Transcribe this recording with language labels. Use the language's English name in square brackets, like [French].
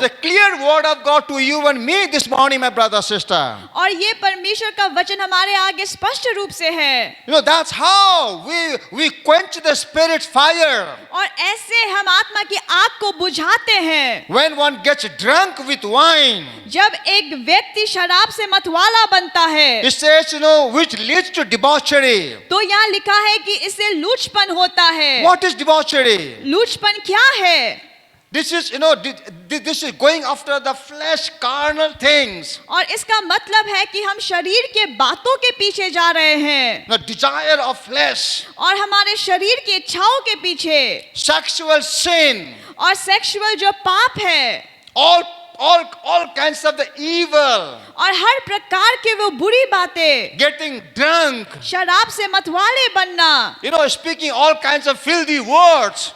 [English] It's a clear word of God to you and me this morning, my brother, sister. [Hindi] और ये परमेश्वर का वचन हमारे आगे स्पष्ट रूप से है। [English] You know, that's how we quench the Spirit's fire. [Hindi] और ऐसे हम आत्मा की आग को बुझाते हैं। [English] When one gets drunk with wine, [Hindi] जब एक व्यक्ति शराब से मतवाला बनता है, [English] it says, you know, which leads to debauchery. [Hindi] तो यहाँ लिखा है कि इससे लूचपन होता है। [English] What is debauchery? [Hindi] लूचपन क्या है? [English] This is, you know, this is going after the flesh, carnal things. [Hindi] और इसका मतलब है कि हम शरीर के बातों के पीछे जा रहे हैं, [English] The desire of flesh, [Hindi] और हमारे शरीर की इच्छाओं के पीछे, [English] sexual sin, [Hindi] और सेक्सुअल जो पाप है, [English] all kinds of the evil, [Hindi] और हर प्रकार के वो बुरी बातें, [English] getting drunk, [Hindi] शराब से मतवाले बनना, [English] you know, speaking all kinds of filthy words.